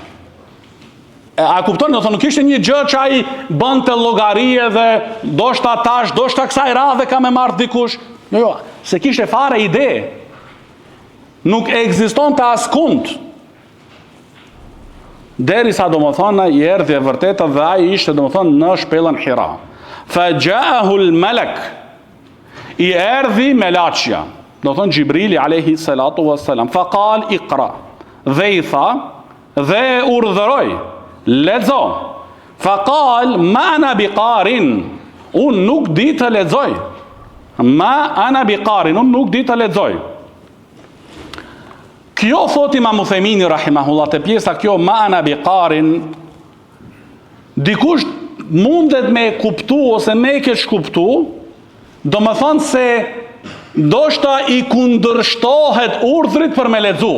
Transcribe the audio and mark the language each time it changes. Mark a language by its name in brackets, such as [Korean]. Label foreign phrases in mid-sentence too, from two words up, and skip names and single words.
[Albanian] A kupton, domethënë nuk kishte një gjë që ai bënte llogarie dhe ndoshta tash, ndoshta kësaj radhe ka më marr dikush. Jo, se kishte fare ide. Nuk ekzistonte askund. Derisa domethënë i erdhi e vërteta dhe ai ishte domethënë në shpellën Hira. [Arabic] فجاءه الملك. [Albanian] I erdhi melaçja, domethënë Xhibrili [Arabic] عليه الصلاة والسلام. فقال اقرأ. [Albanian] Dhe i tha dhe urdhëroi, lexo. [Arabic] فقال ما أنا بقارئ. [Albanian] Unë nuk di të lexoj. [Arabic] ما أنا بقارئ, [Albanian] unë nuk di të lexoj. Kjo thot Imam Uthemini rahimahullah te pjesa kjo [Arabic] ما أنا بقارئ, [Albanian] dikush mundet me kuptu ose me keq kuptu, do më thonë se ndoshta i kundërshtohet urdhrit për me lexu.